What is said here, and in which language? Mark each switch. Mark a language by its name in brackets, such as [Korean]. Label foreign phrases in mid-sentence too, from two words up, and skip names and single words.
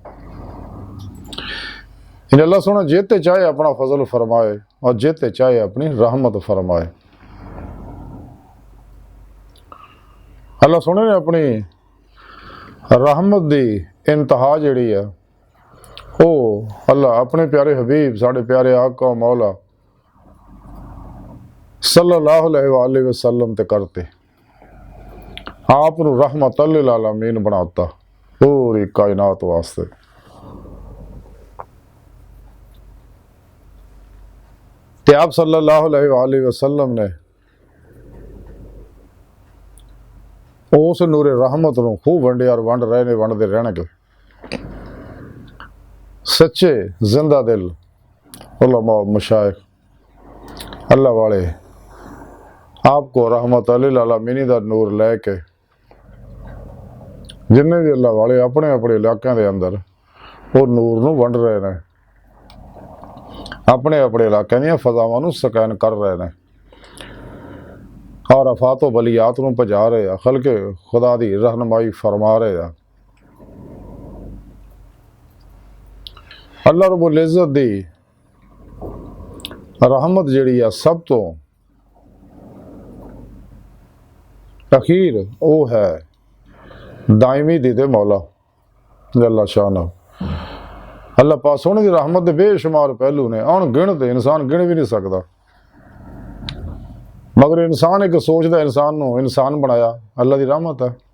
[Punjabi] اللہ سوہنا جیتے چاہے اپنا فضل فرمائے اور جیتے چاہے اپنی رحمت فرمائے. اللہ سوہنے نے اپنی رحمت دی انتہا جیہڑی ہے او اللہ اپنے پیارے حبیب ساڈے پیارے آقا مولا [Arabic] صلى الله عليه وسلم [Punjabi] تے کردے آپ [Arabic] رحمة للعالمين [Punjabi] بناتا پوری کائنات واسطے. تے آپ [Arabic] صلى الله عليه وسلم [Punjabi] نے اس نور رحمت نوں خوب ونڈیا اور ونڈ رہے نے ونڈدے رہنگے. سچے زندہ دل علما مشائخ اللہ والے آپ کو [Arabic] رحمة للعالمين [Punjabi] دا نور لیکے جنے بھی اللہ والے اپنے اپنے علاقوں کے اندر وہ نور نوں ونڈ رہے نے، اپنے اپنے علاقوں دی فضاواں نوں سکین کر رہے ہیں اور آفات و بلیات نوں بھجا رہے ہیں، خلق خدا دی رہنمائی فرما رہے ہیں. اللہ رب العزت دی رحمت جیہڑی ہے سب توں اخیر وہ ہے دائمی دی دے مولا [Arabic] جل شان. [Punjabi] اللہ پاک سوہنے دی رحمت دے بےشمار پہلو نے، انگنت انسان گن بھی نہیں سکتا، مگر انسان ایک سوچدا انسان نوں انسان بنایا اللہ دی رحمت ہے.